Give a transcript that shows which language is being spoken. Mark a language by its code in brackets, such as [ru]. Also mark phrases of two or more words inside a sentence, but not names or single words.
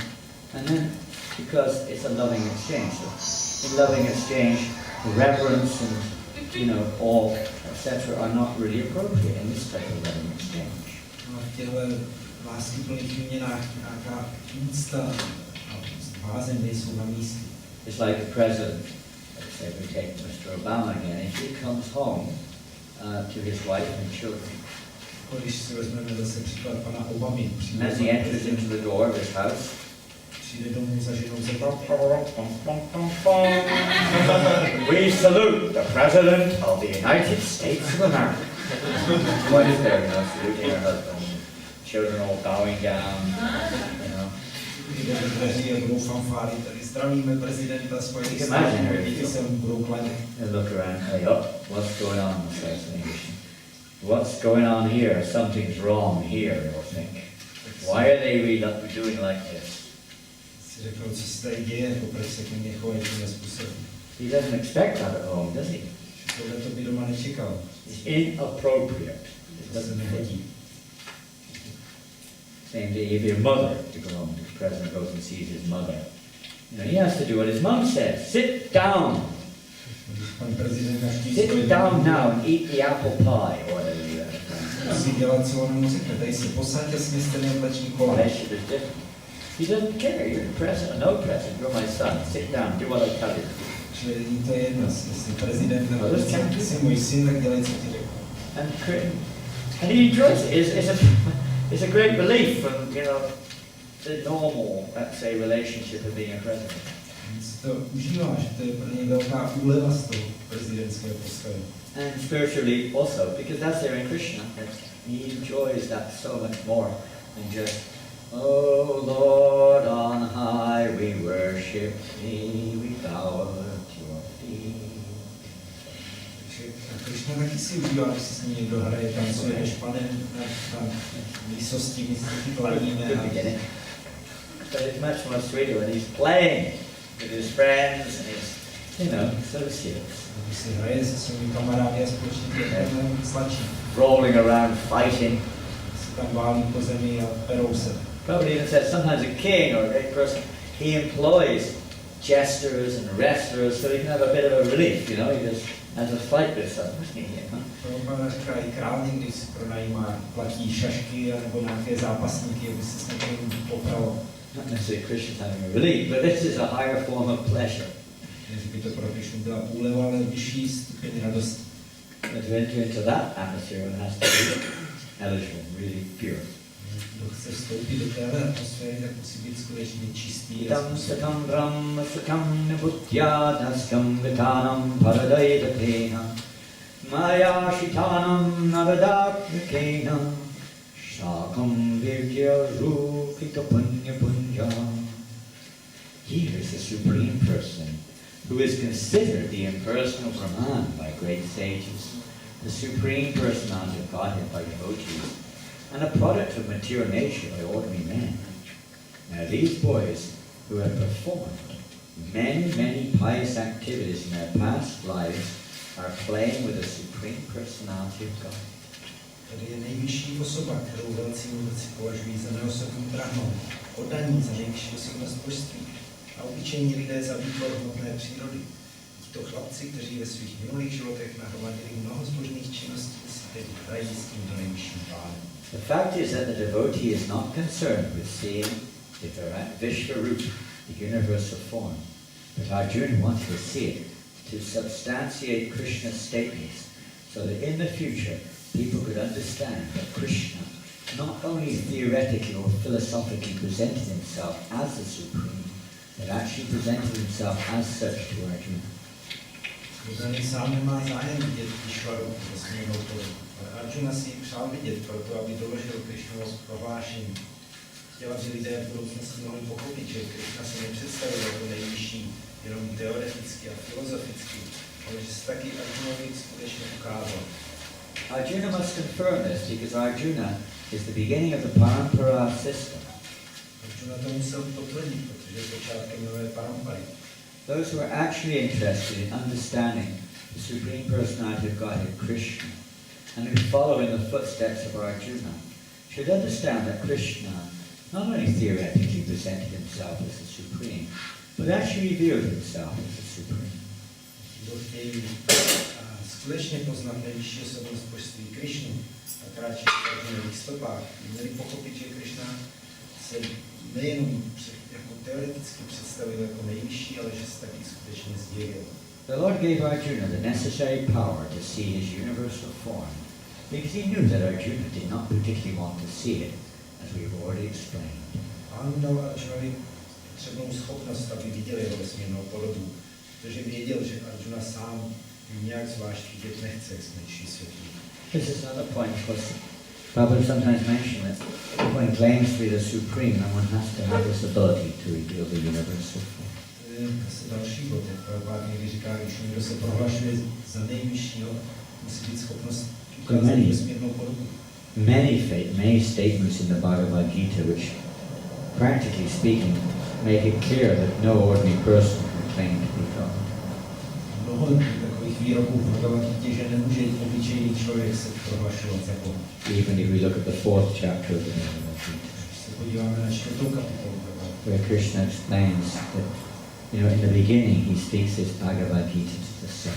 [en] And then, because it's a loving exchange, so in loving exchange, reverence and, awe, etc. are not really appropriate in this type of loving exchange. [cs] A v těchto láskyplných výměnách nějaká úcta a bázeň nejsou na místě. [en] It's like a president, let's say we take Mr. Obama again, if he comes home to his wife and children, [cs] Když si vezmeme zase příklad pana Obamy, [en] as he enters into the door of his house, [cs] přijde domů za ženou ze [en] we salute the President of the United States of America. What is there, saluting her husband, children all bowing down, [cs] Jde do dveří a budou fanfáry, tady zdravíme prezidenta Spojených států, děti se mu budou klanět. [en] And look around, hey, what's going on in assassination? What's going on here? Something's wrong here, you'll think. Why are they doing like this? [cs] Si řeknou, co se tady děje, proč se k něm chovají tímhle způsobem. [en] He doesn't expect that at home, does he? [cs] Tohle to by doma nečekal. [en] It's inappropriate. It [cs] To se [en] doesn't fit. [cs] nehodí. [en] Same day, if your mother, to go home, the president goes and sees his mother. He has to do what his mom says. Sit down. [cs] Když pan prezident navštíví [en] Sit down now and eat the apple pie, or whatever you have. [cs] musí dělat, co on mu řekne. Tady se posaďte, směste mléční koláč. [en] Relationship is different. He doesn't care. You're the president. No president. You're my son. Sit down. Do what I tell you. [cs] Čili to je jedno, jestli prezident nebo jsi můj syn, tak dělej, co ti řeknu. [en] And he enjoys it. It's a great relief from, the normal, let's say, relationship of being a president. [cs] To užívá, že to je pro něj velká úleva z toho prezidentského postavení. [en] And spiritually also, because that's there in Krishna. He enjoys that so much more than just, oh Lord on high, we worship thee, we bow at your feet. [cs] Krishna taky si užívá, když si s ním někdo hraje, tancuje, než panem na výsosti, my si kladíme. [en] But it's much more sweeter when he's playing with his friends and his, associates. [cs] Když si hraje se svými kamarády a společníky, je to sladší. [en] Rolling around, fighting. [cs] Si tam válí po zemi a perou se. [en] Probably even says sometimes a king or a great person, he employs jesters and wrestlers so he can have a bit of a relief, he just has a fight with someone. [cs] Prabhupada říká, i král někdy si pronajímá, platí šašky nebo nějaké zápasníky, aby se s někým popral. [en] Not necessarily Krishna's having a relief, but this is a higher form of pleasure. [cs] Že by to pro Krishnu byla úleva, ale vyšší stupeň radosti. [en] But to enter into that atmosphere, one has to be eligible, really pure. [cs] Kdo chce vstoupit do téhle atmosféry, tak musí být skutečně čistý. [sa] Idam sakam brahma sakam nibhutyadaskam vitanam paradaidatena maya shitanam naradakvikena shakam virya rupika punya punja. [en] Here is the Supreme Person, who is considered the impersonal Brahman by great sages, the Supreme Personality of Godhead by devotees, and a product of material nature by ordinary men. Now these boys who have performed Many pious activities in their past lives are playing with the Supreme Personality of God. [cs] Tady je nejvyšší osoba, kterou velcí mudrci považují za neosobní prahnou, oddaní za nejvyšší osobnost božství a obyčejní lidé za výtvor hmotné přírody. Tito chlapci, kteří ve svých minulých životech nahromadili mnoho zbožných činností, si teď hrají s tímto nejvyšším pánem. [en] The fact is that the devotee is not concerned with seeing the Vishvarup, the universal form, but Arjuna wants to see it to substantiate Krishna's statements, so that in the future people could understand that Krishna not only theoretically or philosophically presented himself as the Supreme, but actually presented himself as such to Arjuna. [cs] Buddha sám nemá zájem vidět Išvaru vesmírnou podobu, ale Arjuna si ji přál vidět proto, aby doložil Krishnovo prohlášení. Chtěl, aby lidé v budoucnosti mohli pochopit, že Krishna se nepředstavil jako nejvyšší jenom teoreticky a filozoficky, ale že se taky Arjunovi skutečně ukázal. [en] Arjuna must confirm this because Arjuna is the beginning of the parampara system. [cs] Arjuna to musel potvrdit, protože je počátkem nové parampary. [en] Those who are actually interested in understanding the Supreme Personality of Godhead, Krishna, and who follow in the footsteps of Arjuna, should understand that Krishna not only theoretically presented himself as the Supreme, but actually revealed himself as the Supreme. [cs] Kdo chtějí skutečně poznat nejvyšší osobnost božství Krishnu a kráčet v Arjunových stopách, měli pochopit, že Krishna se nejenom jako teoreticky představil jako nejvyšší, ale že se taky skutečně zjevil. [en] The Lord gave Arjuna the necessary power to see his universal form, because he knew that Arjuna did not particularly want to see it, as we've already explained. [cs] Pán dal Arjunovi potřebnou schopnost, aby viděl jeho vesmírnou podobu, protože věděl, že Arjuna sám ji nějak zvlášť vidět nechce, jak jsme již vysvětlili. [en] This is another point, because Prabhupada sometimes mentions that if one claims to be the Supreme, then one has to have this ability to reveal the universal form. [cs] To je asi další bod, jak Prabhupada někdy říká, když někdo se prohlašuje za nejvyššího, musí být schopnost ukázat vesmírnou podobu. [en] Many statements in the Bhagavad Gita which, practically speaking, make it clear that no ordinary person can claim to be God. [cs] Mnoho takových výroků v Bhagavad Gita, že nemůže obyčejný člověk se prohlašovat za Boha. [en] Even if we look at the 4th chapter of the Bhagavad Gita, [cs] Se podíváme na 4. kapitolu, [en] where Krishna explains that, in the beginning he speaks this Bhagavad Gita to the sun.